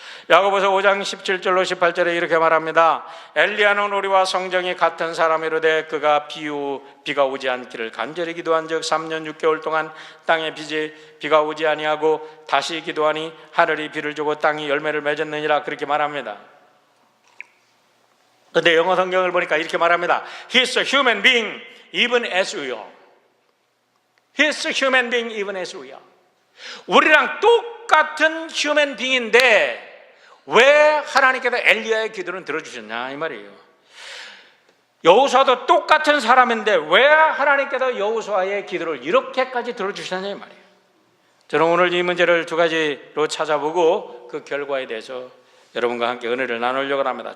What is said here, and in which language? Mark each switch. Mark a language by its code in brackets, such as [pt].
[ko] 야고보서 5장 17절로 18절에 이렇게 말합니다. 엘리야는 우리와 성정이 같은 사람이로되 그가 비가 오지 않기를 간절히 기도한 적 3년 6개월 동안 땅에 비가 오지 아니하고 다시 기도하니 하늘이 비를 주고 땅이 열매를 맺었느니라, 그렇게 말합니다. 그런데 영어 성경을 보니까 이렇게 말합니다. [en] He is a human being even as we are. He is a human being even as we are. [ko] 우리랑 똑같은 human being인데 왜 하나님께서 엘리야의 기도는 들어주셨냐 이 말이에요. 여호수아도 똑같은 사람인데 왜 하나님께서 여호수아의 기도를 이렇게까지 들어주셨냐 이 말이에요. 저는 오늘 이 문제를 두 가지로 찾아보고 그 결과에 대해서 여러분과 함께 은혜를 나누려고 합니다.